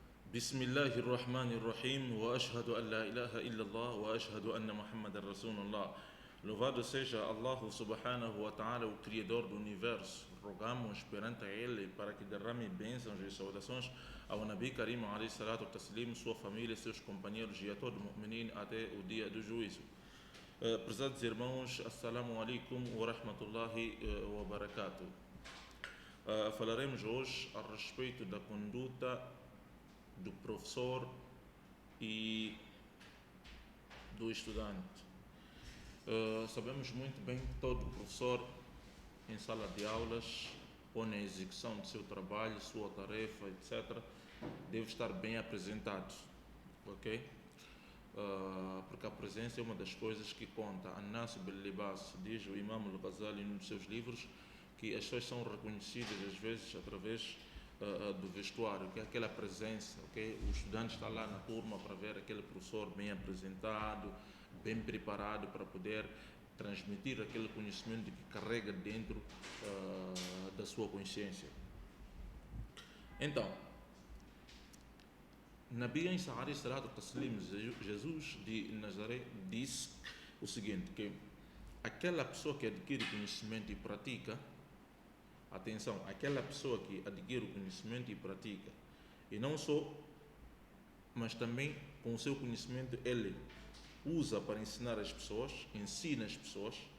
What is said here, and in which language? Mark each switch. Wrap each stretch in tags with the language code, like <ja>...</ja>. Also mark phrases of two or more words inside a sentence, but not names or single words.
<ar>بسم الله الرحمن الرحيم وأشهد أن لا إله إلا الله وأشهد أن محمد رسول الله.</ar> <pt>Louvado seja Allah</pt> <ar>سبحانه وتعالى,</ar> <pt>o Criador do Universo. Rogamos perante Ele para que derrame bênçãos e saudações ao</pt> <ar>نبي كريم عليه الصلاة التسليم,</ar> <pt>sua família, seus companheiros e a todo mu'minin até o dia do juízo. Prezados irmãos,</pt> <ar>السلام عليكم ورحمة الله وبركاته.</ar> <pt>Falaremos hoje a respeito da conduta do professor e do estudante. Sabemos muito bem que todo professor em sala de aulas ou na execução do seu trabalho, sua tarefa, etc., deve estar bem apresentado, ok? Porque a presença é uma das coisas que conta.</pt> <ar>الناس باللباس,</ar> <pt>diz o Imam al-Ghazali num dos seus livros, que as pessoas são reconhecidas às vezes através do vestuário, que é aquela presença, ok? O estudante está lá na turma para ver aquele professor bem apresentado, bem preparado para poder transmitir aquele conhecimento que carrega dentro da sua consciência. Então,</pt> <ar>نبي عيسى عليه الصلاة التسليم,</ar> <pt>Jesus de Nazaré, disse o seguinte, que aquela pessoa que adquire conhecimento e pratica, atenção, aquela pessoa que adquire o conhecimento e pratica, e não só, mas também com o seu conhecimento ele usa para ensinar as pessoas, ensina as pessoas,</pt>